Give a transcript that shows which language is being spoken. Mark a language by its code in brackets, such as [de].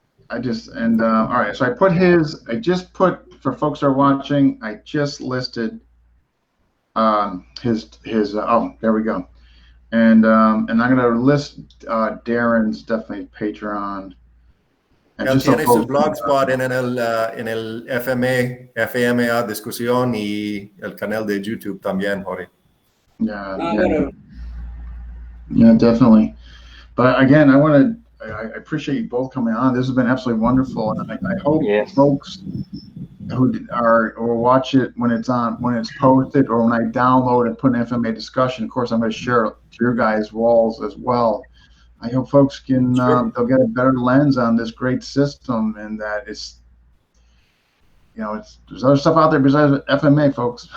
[en] All right, so I just put, for folks that are watching, I just listed there we go. And I'm going to list Darren's definitely Patreon. [es] Él tiene su blogspot en el FMA discusión y el canal de YouTube también, Jorge. [en] Yeah, definitely. But again, I appreciate you both coming on. This has been absolutely wonderful, and I hope folks who will watch it when it's posted, or when I download and put an FMA discussion. Of course, I'm going to share it to your guys' walls as well. I hope folks can they'll get a better lens on this great system, and that there's other stuff out there besides FMA, folks.